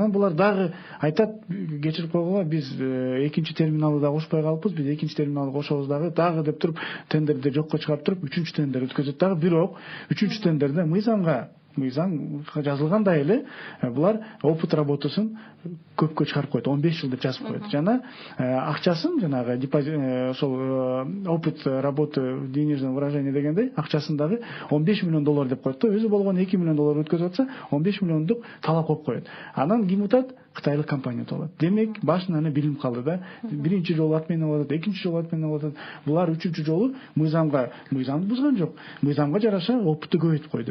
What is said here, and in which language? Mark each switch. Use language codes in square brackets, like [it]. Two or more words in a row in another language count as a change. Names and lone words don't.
[ky] Анан булар дагы айтат, кечирип койгула, биз экинчи терминалды да кошпой калыппыз, биз экинчи терминалды кошобуз дагы деп туруп, тендерди жокко чыгарып туруп, үчүнчү тендер өткөзөт дагы. Бирок үчүнчү тендерде мыйзам жазылгандай эле булар [ru] опыт работасын [ky] көпкө чыгарып коет, 15 жыл деп жазып коет. Жана акчасын, жанагы ошол [ru] опыт работы денежное выражение [ky] дегендей, акчасын дагы $15 миллион деп коет да. Өзү болгону $2 миллион өткөзүп атса, 15 миллиондук талап коюп коет. Анан ким утат? Кытайлык компания утат. Демек, башынан эле билип калды да. Биринчи жолу отмена кылып атат, экинчи жолу отмена кылып атат. Булар үчүнчү жолу мыйзамды бузган жок. Мыйзамга жараша опытты көбөйтүп койду.